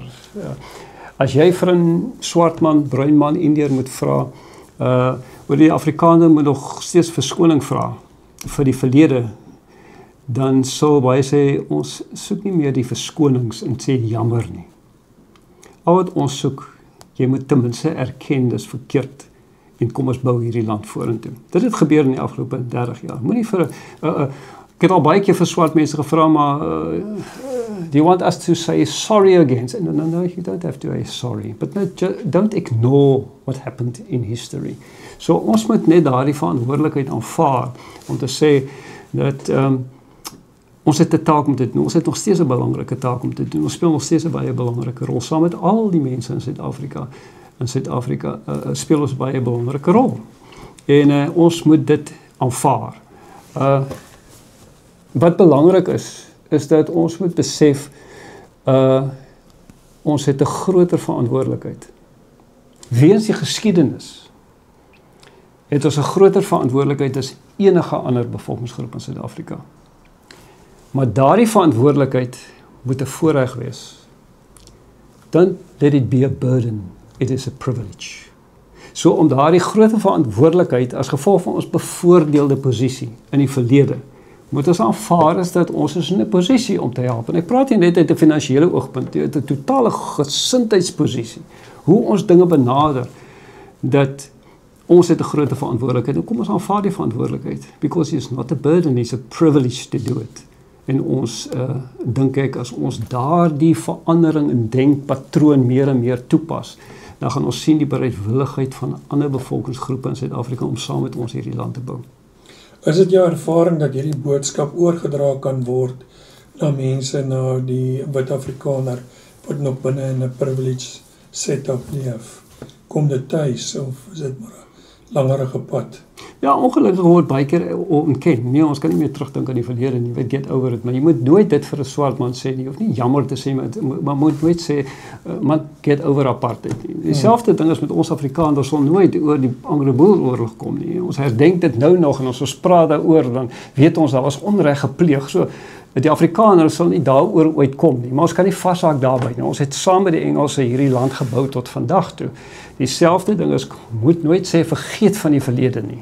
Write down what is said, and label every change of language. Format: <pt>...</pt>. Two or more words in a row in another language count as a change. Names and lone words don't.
<af>As jy vir 'n swart man, bruin man, Indiër moet vra, oor die Afrikaner moet nog steeds verskoning vra vir die verlede, dan sal baie sê, ons soek nie meer die verskonings en sê jammer nie. Al wat ons soek, jy moet ten minste erken dis verkeerd en kom ons bou hierdie land vorentoe. Dit het gebeur in die afgelope 30 jaar. Moenie vir ek het al baie keer vir swart mense gevra, maar</af> <en>do you want us to say sorry again? No, you don't have to say sorry. But no, don't ignore what happened in history.</en> <af>So ons moet net daardie verantwoordelikheid aanvaar om te sê dat ons het 'n taak om te doen. Ons het nog steeds 'n belangrike taak om te doen. Ons speel nog steeds 'n baie belangrike rol saam met al die mense in Suid-Afrika. In Suid-Afrika speel ons baie belangrike rol. En ons moet dit aanvaar. Wat belangrik is dat ons moet besef ons het 'n groter verantwoordelikheid. Weens die geskiedenis het ons 'n groter verantwoordelikheid as enige ander bevolkingsgroep in Suid-Afrika. Maar daardie verantwoordelikheid moet 'n voorreg wees.</af> <en>Don't let it be a burden, it is a privilege.</en> <af>So om daardie groter verantwoordelikheid as gevolg van ons bevoordeelde posisie in die verlede, moet ons aanvaar is dat ons is in 'n posisie om te help. En ek praat hier net uit 'n finansiële oogpunt, uit 'n totale gesindheidsposisie. Hoe ons dinge benader, dat ons het 'n groot verantwoordelikheid. En kom ons aanvaar die verantwoordelikheid,</af> <en>because it's not a burden, it's a privilege to do it.</en> <af>En ons, dink ek, as ons daardie verandering in denkpatroon meer en meer toepas, dan gaan ons sien die bereidwilligheid van ander bevolkingsgroepe in Suid-Afrika om saam met ons hierdie land te bou. Is dit jou ervaring dat hierdie boodskap oorgedra kan word na mense, na die wit Afrikaner, wat nog binne in 'n</af> <en>privileged setup</en> <af>leef? Kom dit tuis, of is dit maar 'n langerige pad? Ja, ongelukkig word baie keer ontken. Nee, ons kan nie meer terugdink aan die verlede nie,</af> <en>get over it,</en> <af>maar jy moet nooit dit vir 'n swart man sê nie, of nie jammer te sê, maar moet nooit sê, man,</af> <en>get over apartheid nie.</en> <af>Dieselfde ding is met ons Afrikaners, sal nooit oor die Anglo-Boeroorlog kom nie. Ons herdenk dit nou nog, en as ons praat daaroor, dan weet ons, daar was onreg gepleeg, so, die Afrikaners sal nie daaroor ooit kom nie, maar ons kan nie vashaak daarby nie. Ons het saam met die Engelse hierdie land gebou tot vandag toe. Dieselfde ding is, moet nooit sê, vergeet van die verlede nie.</af>